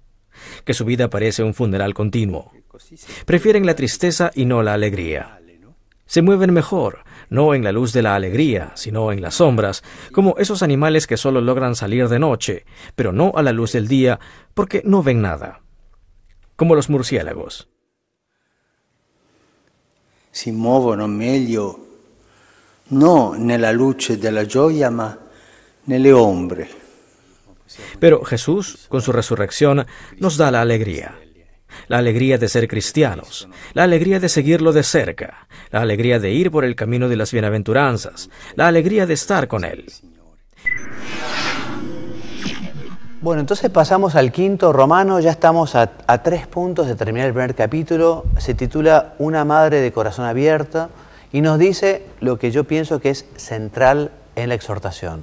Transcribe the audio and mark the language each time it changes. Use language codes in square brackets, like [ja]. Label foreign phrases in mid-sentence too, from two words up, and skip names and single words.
[es] Que su vida parece un funeral continuo. Prefieren la tristeza y no la alegría. Se mueven mejor, no en la luz de la alegría, sino en las sombras, como esos animales que solo logran salir de noche, pero no a la luz del día, porque no ven nada. Como los murciélagos. [it] Si muovono meglio no nella luce della gioia, ma nelle ombre. [es] Pero Jesús, con su resurrección, nos da la alegría de ser cristianos, la alegría de seguirlo de cerca, la alegría de ir por el camino de las bienaventuranzas, la alegría de estar con Él. Bueno, entonces pasamos al 5 romano, ya estamos a 3 puntos de terminar el primer capítulo, se titula Una madre de corazón abierto y nos dice lo que yo pienso que es central en la exhortación.